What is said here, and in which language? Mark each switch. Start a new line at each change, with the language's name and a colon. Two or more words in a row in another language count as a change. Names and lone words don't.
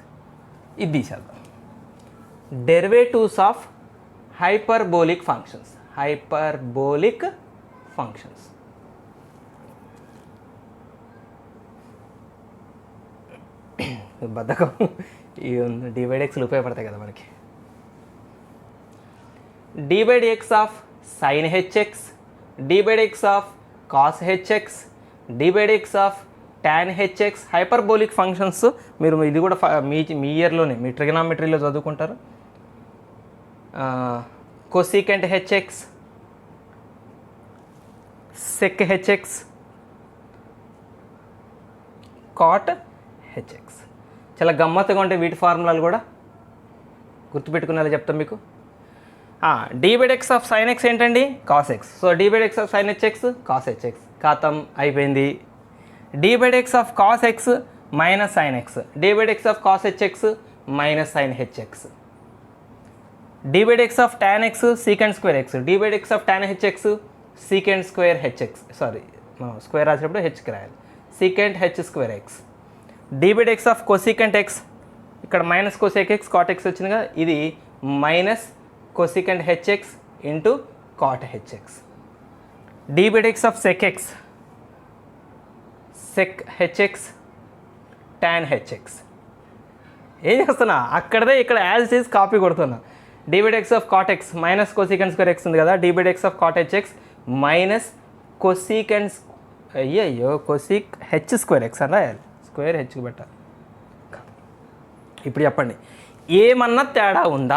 Telugu: ఇది తీసేద్దాం.
English: derivatives of hyperbolic functions.
Telugu: బద్ధకం. ఇవి d/dxలు ఉపయోగపడతాయి కదా మనకి.
English: d/dx of sin hx, d/dx of cos hx, d/dx of tan hx. hyperbolic functions
Telugu: మీరు ఇది కూడా మీ ఇయర్లోనే మీ ట్రిగనామెట్రీలో చదువుకుంటారు.
English: cosecant hx, sec hx, cot hx.
Telugu: చాలా గమ్మత్తుగా ఉంటాయి వీటి ఫార్ములాలు కూడా, గుర్తుపెట్టుకునేలా చెప్తాం మీకు.
English: d/dx of sin x ఏంటండి? cos x. so d/dx of sin hx cos hx.
Telugu: ఖాతం అయిపోయింది.
English: d/dx of cos x minus sin x, d/dx of cos hx minus sin hx, d/dx of tan x secant square x, d/dx of tan hx secant square hx.
Telugu: సారీ, మనం స్క్వేర్ రాసేటప్పుడు hకి రాయాలి.
English: secant h square x. d/dx of cosecant x, ఇక్కడ minus cosec x cot x
Telugu: వచ్చిందిగా, ఇది
English: minus cosecant hx into cot hx. d/dx of sec x, sec hx tan hx.
Telugu: ఏం చేస్తున్నా అక్కడదే ఇక్కడ
English: as is
Telugu: కాపీ కొడుతున్నా.
English: d/dx of cot x minus cosecant square x
Telugu: ఉంది కదా,
English: d/dx of cot hx minus cosecant cosec h square x
Telugu: అని రాయాలి. స్క్వేర్ హెచ్కి పెట్టాలి. ఇప్పుడు చెప్పండి, ఏమన్నా తేడా ఉందా?